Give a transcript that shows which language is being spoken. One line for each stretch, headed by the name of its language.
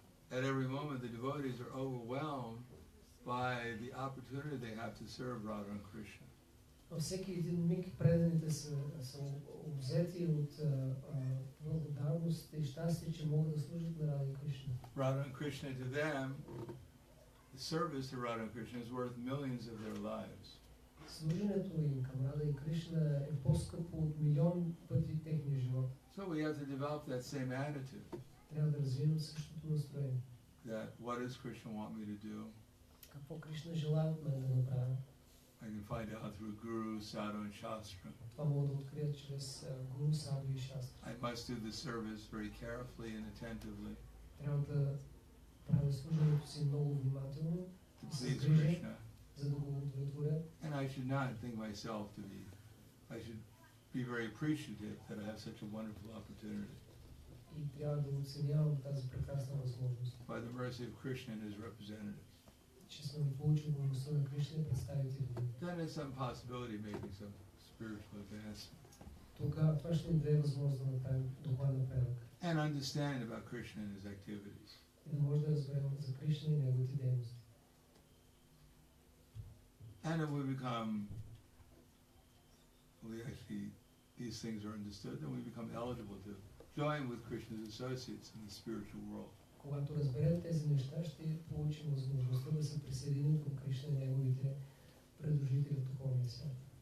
English: At every moment, the devotees are overwhelmed by the opportunity they have to serve Radha and Krishna.
Bulgarian: Във всеки един миг преданите са обзети от благодарност и щастие, че могат да служат на Рада и Кришна.
English: Radha and Krishna, to them, the service to Radha and Krishna is worth millions of their lives.
Bulgarian: Служенето им към Рада и Кришна е по-скъпо от милион пъти техния живот.
English: So we have to develop that same attitude.
Bulgarian: Трябва да развием същото настроение.
English: That what does Krishna want me to do?
Bulgarian: Какво Кришна желая от мен да направя?
English: I can find out through Guru, Sadhu, and Shastra.
Bulgarian: Това мога да открия чрез Гуру, Саду и Шастра.
English: I must do the service very carefully and attentively
Bulgarian: Трябва да правя служенето си много внимателно,
English: to please Krishna.
Bulgarian: за да го удовлетворя.
English: And I should not think myself to be, I should be very appreciative that I have such a wonderful opportunity.
Bulgarian: И трябва да оценявам тази прекрасна възможност.
English: By the mercy of Krishna and his representatives.
Bulgarian: Че сме получили благостта на Кришна и представители.
English: Then there's some possibility of making some spiritual advancement.
Bulgarian: Тогава това ще ни даде възможност да направим духовен напредък.
English: And understand about Krishna and his activities.
Bulgarian: И да може да разберем за Кришна и неговите дейности.
English: And if we become, these things are understood, then we become eligible to join with Krishna's associates in the spiritual world.
Bulgarian: Когато разберем тези неща, ще получим възможността да се присъединим към Кришна и неговите придружители в духовния свят.